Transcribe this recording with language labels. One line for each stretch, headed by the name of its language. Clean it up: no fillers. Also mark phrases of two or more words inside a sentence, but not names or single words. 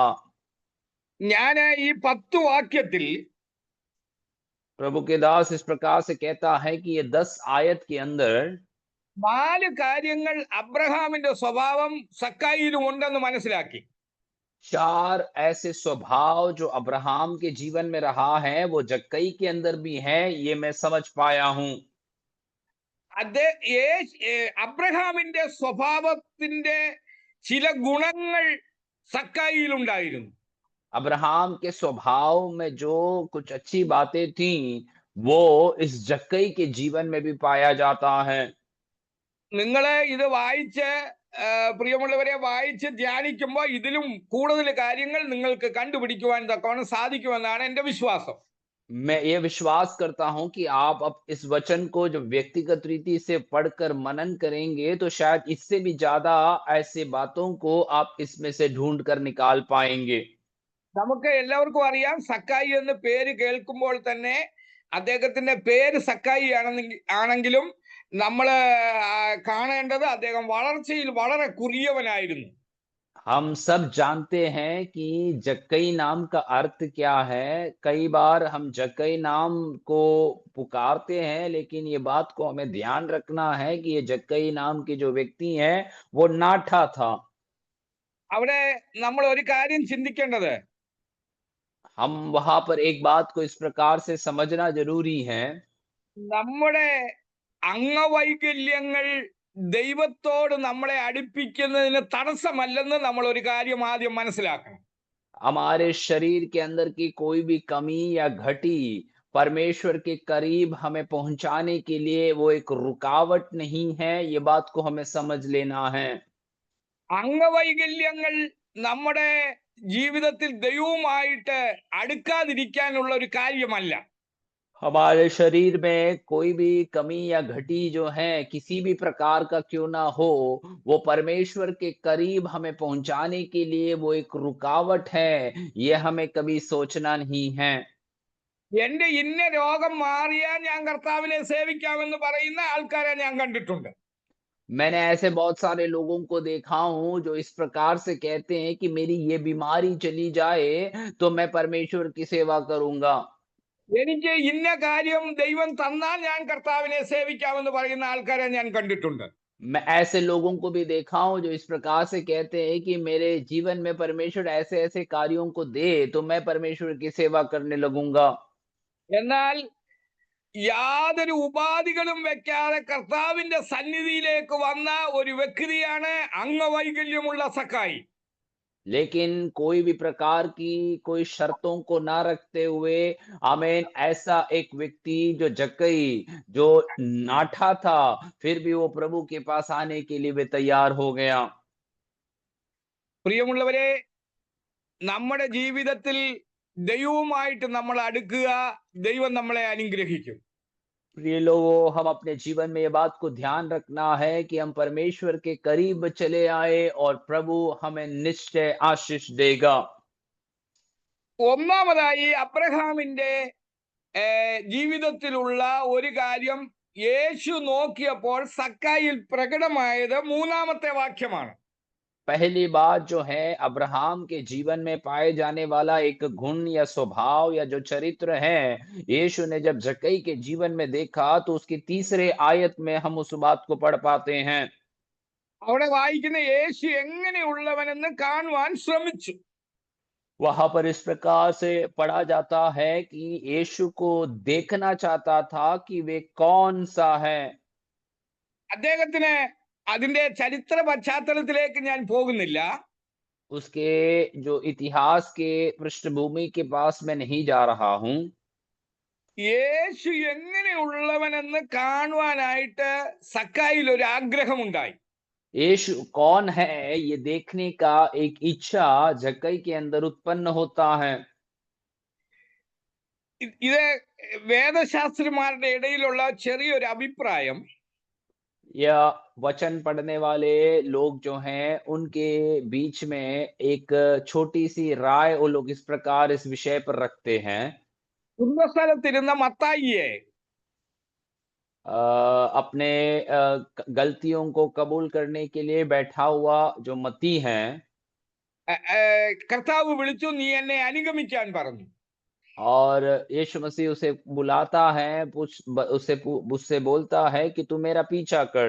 Malayalam: ഞാൻ ഈ 10 വാക്യത്തിൽ
Hindi: प्रभु के दास इस प्रकार से कहता है कि ये 10 आयत के अंदर
Malayalam: 4 കാര്യങ്ങൾ അബ്രഹാമിന്റെ സ്വഭാവം സക്കായിലും ഉണ്ടെന്ന് മനസ്സിലാക്കി.
Hindi: 4 ऐसे स्वभाव जो अब्राहम के जीवन में रहा है, वो जक्कई के अंदर भी है, ये मैं समझ पाया हूँ।
Malayalam: അബ്രഹാമിന്റെ സ്വഭാവത്തിന്റെ ചില ഗുണങ്ങൾ സക്കായിയിൽ ഉണ്ടായിരുന്നു.
Hindi: अब्राहम के स्वभाव में जो कुछ अच्छी बातें थी, वो इस जक्कई के जीवन में भी पाया जाता है।
Malayalam: നിങ്ങള് ഇത് വായിച്ച് പ്രിയമുള്ളവരെ വായിച്ച് ധ്യാനിക്കുമ്പോൾ ഇതിലും കൂടുതൽ കാര്യങ്ങൾ നിങ്ങൾക്ക് കണ്ടുപിടിക്കുവാൻ തക്കവണ്ണം സാധിക്കുമെന്നാണ് എൻ്റെ വിശ്വാസം.
Hindi: मैं ये विश्वास करता हूँ कि आप अब इस वचन को जो व्यक्तिगत रीति से पढ़कर मनन करेंगे, तो शायद इससे भी ज़्यादा ऐसे बातों को आप इसमें से ढूँढ कर निकाल पाएँगे।
Malayalam: നമുക്ക് എല്ലാവർക്കും അറിയാം സക്കായി എന്ന പേര് കേൾക്കുമ്പോൾ തന്നെ അദ്ദേഹത്തിന്റെ പേര് സക്കായി ആണെങ്കിലും നമ്മൾ കാണേണ്ടത് അദ്ദേഹം വളർച്ചയിൽ വളരെ കുറിയവനായിരുന്നു.
Hindi: हम सब जानते हैं कि जक्कई नाम का अर्थ क्या है। कई बार हम जक्कई नाम को पुकारते हैं, लेकिन ये बात को हमें ध्यान रखना है कि ये जक्कई नाम के जो व्यक्ति हैं, वो नाठा था।
Malayalam: അവിടെ നമ്മൾ ഒരു കാര്യം ചിന്തിക്കേണ്ടത്
Hindi: हम वहाँ पर एक बात को इस प्रकार से समझना ज़रूरी है।
Malayalam: നമ്മുടെ അംഗവൈകല്യങ്ങൾ ദൈവത്തോട് നമ്മളെ അടുപ്പിക്കുന്നതിന് തടസ്സമല്ലെന്ന് നമ്മൾ ഒരു കാര്യം ആദ്യം മനസ്സിലാക്കണം.
Hindi: हमारे शरीर के अंदर की कोई भी कमी या घटी परमेश्वर के करीब हमें पहुँचाने के लिए वो एक रुकावट नहीं है, ये बात को हमें समझ लेना है।
Malayalam: അംഗവൈകല്യങ്ങൾ നമ്മുടെ ജീവിതത്തിൽ ദൈവവുമായിട്ട് അടുക്കാതിരിക്കാനുള്ള ഒരു കാര്യമല്ല.
Hindi: हमारे शरीर में कोई भी कमी या घटी जो है, किसी भी प्रकार का क्यों ना हो, वो परमेश्वर के करीब हमें पहुँचाने के लिए वो एक रुकावट है, ये हमें कभी सोचना नहीं है।
Malayalam: എന്റെ ഇന്ന രോഗം മാറിയാൽ ഞാൻ കർത്താവിനെ സേവിക്കാമെന്ന് പറയുന്ന ആൾക്കാരെ ഞാൻ കണ്ടിട്ടുണ്ട്.
Hindi: मैंने ऐसे बहुत सारे लोगों को देखा हूँ, जो इस प्रकार से कहते हैं कि मेरी ये बीमारी चली जाए, तो मैं परमेश्वर की सेवा करूँगा।
Malayalam: എനിക്ക് ഇന്ന കാര്യം ദൈവം തന്നാൽ ഞാൻ കർത്താവിനെ സേവിക്കാമെന്ന് പറയുന്ന ആൾക്കാരെ ഞാൻ കണ്ടിട്ടുണ്ട്.
Hindi: मैं ऐसे लोगों को भी देखा हूँ, जो इस प्रकार से कहते हैं कि मेरे जीवन में परमेश्वर ऐसे-ऐसे कार्यों को दे, तो मैं परमेश्वर की सेवा करने लगूँगा।
Malayalam: എന്നാൽ യാതൊരു ഉപാധികളും വെക്കാതെ കർത്താവിന്റെ സന്നിധിയിലേക്ക് വന്ന ഒരു വ്യക്തിയാണ് അംഗവൈകല്യമുള്ള സക്കായി.
Hindi: लेकिन कोई भी प्रकार की कोई शर्तों को ना रखते हुए, आमीन, ऐसा एक व्यक्ति जो जक्कई, जो नाठा था, फिर भी वो प्रभु के पास आने के लिए भी तैयार हो गया।
Malayalam: പ്രിയമുള്ളവരെ, നമ്മുടെ ജീവിതത്തിൽ ദൈവവുമായിട്ട് നമ്മൾ അടുക്കുക, ദൈവം നമ്മളെ അനുഗ്രഹിക്കും.
Hindi: प्रिय लोगों, हम अपने जीवन में ये बात को ध्यान रखना है कि हम परमेश्वर के करीब चले आए और प्रभु हमें निश्चय आशीष देगा।
Malayalam: ഒന്നാമതായി അബ്രഹാമിന്റെ ജീവിതത്തിലുള്ള ഒരു കാര്യം യേശു നോക്കിയപ്പോൾ സക്കായിൽ പ്രകടമായത് മൂന്നാമത്തെ വാക്യമാണ്.
Hindi: पहली बात जो है, अब्राहम के जीवन में पाए जाने वाला एक गुण या स्वभाव या जो चरित्र है, यीशु ने जब जक्कई के जीवन में देखा, तो उसकी तीसरे आयत में हम उस बात को पढ़ पाते हैं।
Malayalam: അവിടെ വായിക്കുന്ന യേശു എങ്ങനെയുള്ളവനെന്ന് കാണുവാൻ ശ്രമിച്ചു.
Hindi: वहां पर इस प्रकार से पढ़ा जाता है कि यीशु को देखना चाहता था कि वे कौन सा है।
Malayalam: അദ്ദേഹത്തിന് അതിന്റെ ചരിത്ര പശ്ചാത്തലത്തിലേക്ക് ഞാൻ പോകുന്നില്ല.
Hindi: उसके जो इतिहास के पृष्ठभूमि के पास मैं नहीं जा रहा हूँ।
Malayalam: യേശു എങ്ങനെയുള്ളവനെന്ന് കാണുവാനായിട്ട് സക്കായിൽ ഒരു ആഗ്രഹമുണ്ടായി.
Hindi: यीशु कौन है ये देखने का एक इच्छा जक्कई के अंदर उत्पन्न होता है।
Malayalam: ഇത് വേദശാസ്ത്രിമാരുടെ ഇടയിലുള്ള ചെറിയൊരു അഭിപ്രായം,
Hindi: या वचन पढ़ने वाले लोग जो हैं उनके बीच में एक छोटी सी राय वो लोग इस प्रकार इस विषय पर रखते हैं।
Malayalam: കുംഭസ്ഥലത്തിരുന്ന മത്തായിയെ
Hindi: अपने गलतियों को कबूल करने के लिए बैठा हुआ जो मती है,
Malayalam: കർത്താവ് വിളിച്ചു, നീ എന്നെ അനുഗമിക്കാൻ പറഞ്ഞു.
Hindi: और यीशु मसीह उसे बुलाता है, उससे बोलता है कि तू मेरा पीछा कर।